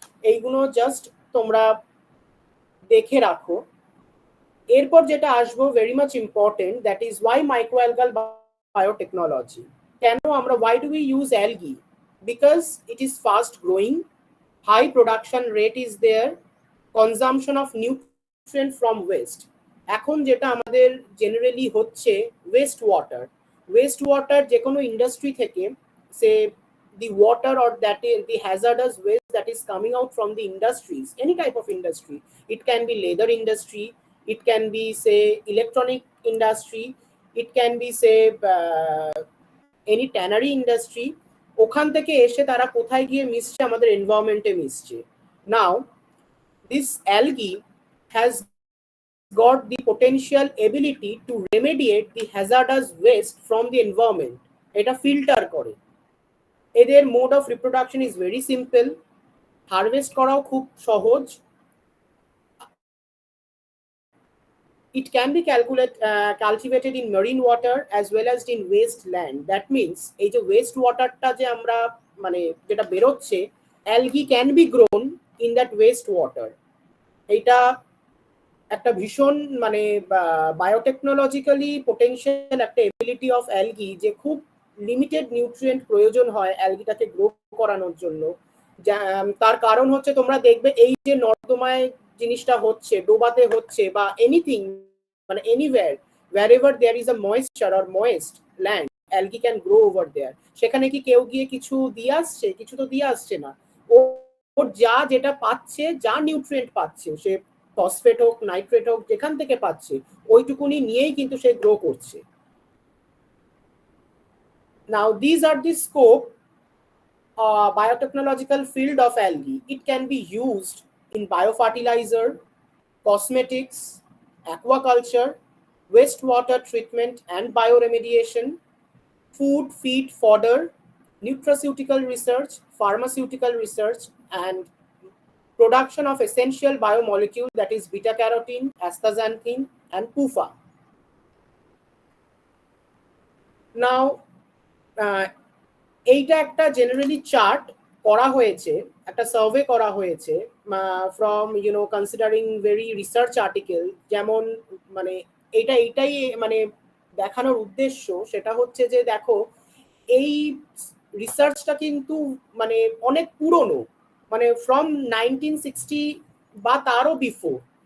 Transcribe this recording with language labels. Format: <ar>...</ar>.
<bn>এইগুলো জাস্ট তোমরা দেখে রাখো। এরপর যেটা আসবো,</bn> <en>Very much important, that is why microalgal biotechnology.</en> <bn>কেন আমরা,</bn> <en>Why do we use algae? Because it is fast growing, high production rate is there, consumption of nutrient from waste.</en> <bn>এখন যেটা আমাদের জেনারেলি হচ্ছে ওয়েস্ট ওয়াটার যে কোনো ইন্ডাস্ট্রি থেকে, সে</bn> <en>the water or that is the hazardous waste that is coming out from the industries, any type of industry. It can be leather industry, it can be say electronic industry, it can be say any tannery industry.</en> <bn>ওখান থেকে এসে তারা কোথায় গিয়ে মিশছে, আমাদের এনভায়রনমেন্টে মিশছে।</bn> <en>Now this algae has got the potential ability to remediate the hazardous waste from the environment.</en> <bn>এটা ফিল্টার করে।</bn> <en>এদের mode of reproduction is very simple,</en> <bn>harvest করাও খুব সহজ।</bn> <en>It can be cultivated in marine water as well as in waste land. That means</en> <bn>এই যে West ওয়াটারটা যে আমরা মানে যেটা বেরোচ্ছে,</bn> <en>algae can be grown in that waste water.</en> <bn>এটা একটা ভীষণ মানে বায়োটেকনোলজিক্যালি পোটেনশিয়াল একটা এবিলিটি অফ অ্যালগি, যে খুব লিমিটেড নিউট্রিয়েন্ট প্রয়োজন হয় অ্যালগিটাকে গ্রো করানোর জন্য। তার কারণ হচ্ছে তোমরা দেখবে এই যে নর্দমায় জিনিসটা হচ্ছে, ডোবাতে হচ্ছে বা এনিথিং, মানে anywhere</bn> <en>wherever there is a moisture or moist land, algae can grow over there.</en> <bn>সেখানে কি কেউ গিয়ে কিছু দিয়ে আসছে? কিছু তো দিয়ে আসছে না। ওর যা যেটা পাচ্ছে, যা নিউট্রিয়েন্ট পাচ্ছে, সে ফসফেট হোক নাইট্রেট হোক যেখান থেকে পাচ্ছে, ওইটুকুনি নিয়েই কিন্তু সে গ্রো করছে।</bn> <en>Now these are the scope biotechnological field of algae. It can be used in biofertilizer, cosmetics, aquaculture, wastewater treatment and bioremediation, food, feed, fodder, nutraceutical research, pharmaceutical research, and production of essential biomolecule, that is beta carotene, astaxanthin, and PUFA.</en> <bn>Now, এইটা একটা generally chart করা হয়েছে, একটা survey করা হয়েছে</bn> <en>From considering very research article.</en> <bn>যেমন মানে এইটাই মানে দেখানোর উদ্দেশ্য সেটা হচ্ছে যে দেখো এই রিসার্চটা কিন্তু মানে অনেক পুরনো, মানে ফ্রম 1960 বা তারও বিফোর।</bn>